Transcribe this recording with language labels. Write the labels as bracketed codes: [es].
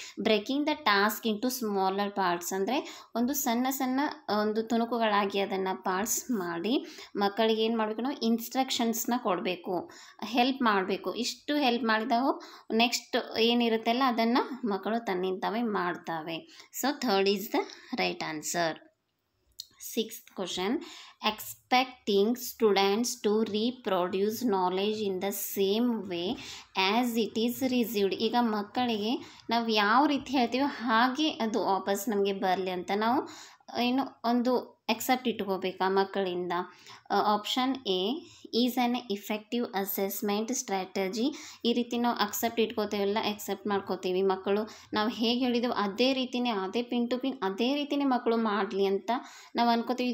[en] breaking the task into smaller parts, [kn] ಅಂದರೆ ಒಂದು ಸಣ್ಣ ಸಣ್ಣ ಒಂದು ತುಣುಕುಗಳಾಗಿ ಅದನ್ನು ಪಾರ್ಟ್ಸ್ ಮಾಡಿ ಮಕ್ಕಳಿಗೆ ಏನು ಮಾಡಬೇಕು, ನಾವು ಇನ್ಸ್ಟ್ರಕ್ಷನ್ಸ್ನ ಕೊಡಬೇಕು, ಹೆಲ್ಪ್ ಮಾಡಬೇಕು. ಇಷ್ಟು ಹೆಲ್ಪ್ ಮಾಡಿದಾಗ ನೆಕ್ಸ್ಟ್ ಏನಿರುತ್ತಲ್ಲ ಅದನ್ನು ಮಕ್ಕಳು ತನ್ನಿಂತಾವೇ ಮಾಡ್ತವೆ. [en] So third is the right answer. Sixth question, expecting students to reproduce knowledge in the same way as it is received. [kn] ಈಗ ಮಕ್ಕಳಿಗೆ ನಾವು ಯಾವ ರೀತಿ ಹೇಳ್ತೀವೋ ಹಾಗೆ ಅದು ವಾಪಸ್ ನಮಗೆ ಬರಲಿ ಅಂತ ನಾವು ಏನು ಒಂದು ಎಕ್ಸೆಪ್ಟ್ ಇಟ್ಕೋಬೇಕಾ ಮಕ್ಕಳಿಂದ. [en] Option A is an effective assessment strategy. [kn] ಈ ರೀತಿ ನಾವು ಅಕ್ಸೆಪ್ಟ್ ಇಟ್ಕೋತೀವಲ್ಲ, ಎಕ್ಸೆಪ್ಟ್ ಮಾಡ್ಕೋತೀವಿ. ಮಕ್ಕಳು ನಾವು ಹೇಗೆ ಹೇಳಿದೆವು ಅದೇ ರೀತಿಯೇ, ಅದೇ ಪಿನ್ ಟು ಪಿನ್ ಅದೇ ರೀತಿಯೇ ಮಕ್ಕಳು ಮಾಡಲಿ ಅಂತ ನಾವು ಅನ್ಕೋತೀವಿ.